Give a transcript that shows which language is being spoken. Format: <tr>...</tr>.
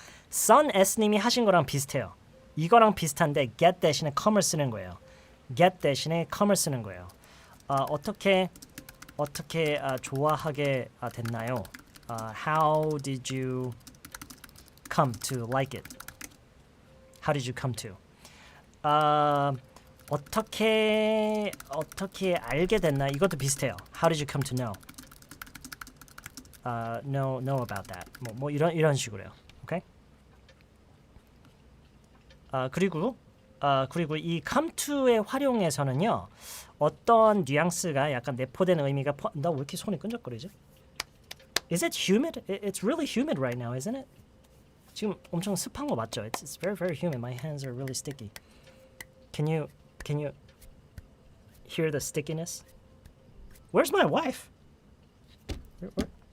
<ko>son S님이 하신 거랑 비슷해요. 이거랑 비슷한데 get 대신에 come을 쓰는 거예요. get 대신에 come을 쓰는 거예요. 어떻게 좋아하게 됐나요?</ko> <en>How did you come to like it? How did you come to?</en> <ko>어떻게 알게 됐나? 이것도 비슷해요.</ko> <en>How did you come to know? Know about that.</en> <ko>뭐 이런 식으로요. 오케이? 그리고 이 come to의 활용에서는요. 어떤 뉘앙스가 약간 내포되는 의미가 나 왜 이렇게 손이 끈적거리지?</ko> <en>Is it humid? It's really humid right now, isn't it?</en> <ko>지금 엄청 습한 거 맞죠?</ko> <en>It's very very humid. My hands are really sticky. Can you hear the stickiness? Where's my wife? Where?</en>